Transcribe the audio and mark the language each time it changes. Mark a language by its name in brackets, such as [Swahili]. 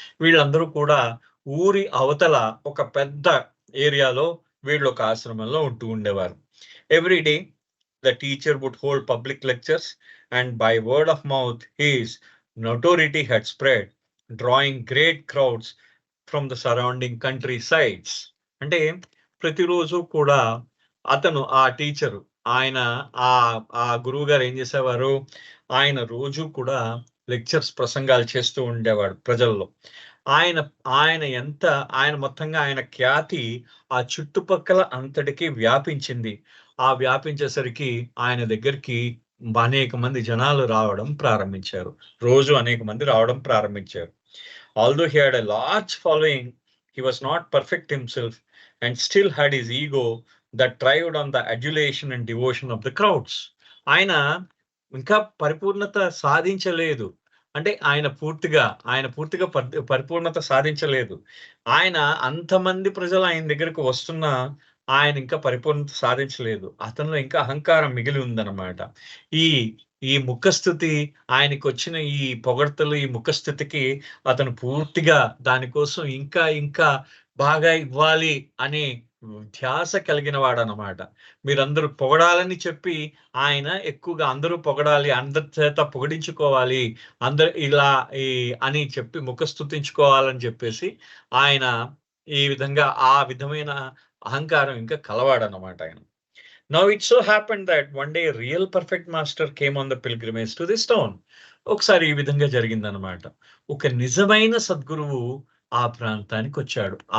[Telugu] వీళ్ళందరూ కూడా ఊరి అవతల ఒక పెద్ద ఏరియాలో వీళ్ళు ఒక ఆశ్రమంలో ఉంటూ ఉండేవారు. [English] Every day the teacher would hold public lectures, and by word of mouth his notoriety had spread, drawing great crowds from the surrounding countrysides. [Telugu] అంటే ప్రతిరోజు కూడా అతను ఆ టీచరు ఆ గురువు గారు ఏం చేసేవారు, ఆయన రోజు కూడా లెక్చర్స్ ప్రసంగాలు చేస్తూ ఉండేవాడు ప్రజల్లో. ఆయన మొత్తంగా ఆయన ఖ్యాతి ఆ చుట్టుపక్కల అంతటికి వ్యాపించింది. ఆ వ్యాపించేసరికి ఆయన దగ్గరికి అనేక మంది జనాలు రావడం ప్రారంభించారు. రోజు అనేక మంది రావడం ప్రారంభించారు. [English] Although he had a large following, he was not perfect himself and still had his ego that thrived on the adulation and devotion of the crowds. [Telugu] ఆయన ఇంకా పరిపూర్ణత సాధించలేదు. అంటే ఆయన పూర్తిగా పరిపూర్ణత సాధించలేదు. ఆయన అంతమంది ప్రజలు ఆయన దగ్గరకు వస్తున్నా ఆయన ఇంకా పరిపూర్ణత సాధించలేదు. అతనిలో ఇంకా అహంకారం మిగిలి ఉందన్నమాట. ఈ ముఖస్థుతి, ఆయనకు వచ్చిన ఈ పొగడ్తలు, ఈ ముఖస్థుతికి అతను పూర్తిగా దానికోసం ఇంకా బాగా ఇవ్వాలి అనే ధ్యాస కలిగిన వాడనమాట. మీరందరూ పొగడాలని చెప్పి ఆయన ఎక్కువగా అందరూ పొగడాలి, అందరి చేత పొగడించుకోవాలి, అందరు ఇలా అని చెప్పి ముఖస్థుతించుకోవాలని చెప్పేసి ఆయన ఈ విధంగా ఆ విధమైన అహంకారం ఇంకా కలవాడనమాట ఆయన. [English] Now it so happened that one day a real perfect master came on the pilgrimage to this town. [Telugu] ఒకసారి ఈ విధంగా జరిగిందనమాట. ఒక నిజమైన సద్గురువు ఆ ప్రాంతానికి వచ్చాడు.